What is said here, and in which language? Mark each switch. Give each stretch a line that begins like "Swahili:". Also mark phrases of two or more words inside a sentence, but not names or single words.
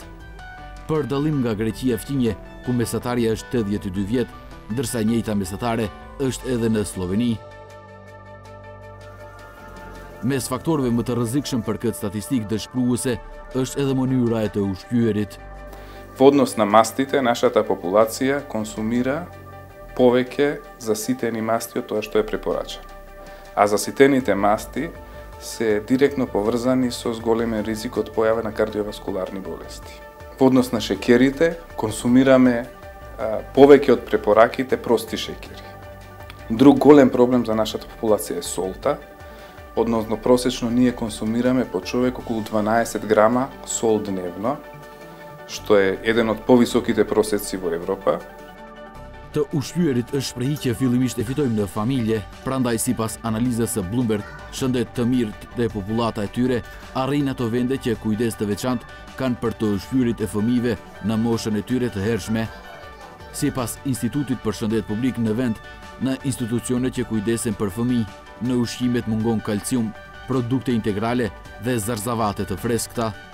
Albanian: Për dallim nga Greqia fqinje, ku mesatarja është 82 vjet, ndërsa e njëjta mesatare është edhe në Sloveni. Mes faktorëve më të rrezikshëm për këtë statistikë dëshpëruese është edhe mënyra e të ushqyerit.
Macedonian: Во однос на мастите, нашата популација консумира повеќе заситени масти од тоа што е препорачано. А заситените масти се директно поврзани со зголемен ризик од појава на кардиоваскуларни болести. Во однос на шеќерите, консумираме повеќе од препораките прости шеќери. Друг голем проблем за нашата популација е солта, односно просечно ние консумираме по човек околу 12 грама сол дневно, што е еден од повисоките просеци во Европа.
Albanian: Të ushqyerit është shprehi që fillimisht e fitojmë në familje, prandaj sipas analizës së Bloomberg, shëndet të mirë dhe popullata e tyre arrin ato vende që kujdes të veçantë kanë për të ushqyerit e fëmijëve në moshën e tyre të hershme. Sipas Institutit për Shëndet Publik në vend, në institucione që kujdesen për fëmijë, në ushqimet mungon kalcium, produkte integrale dhe zarzavate të freskëta.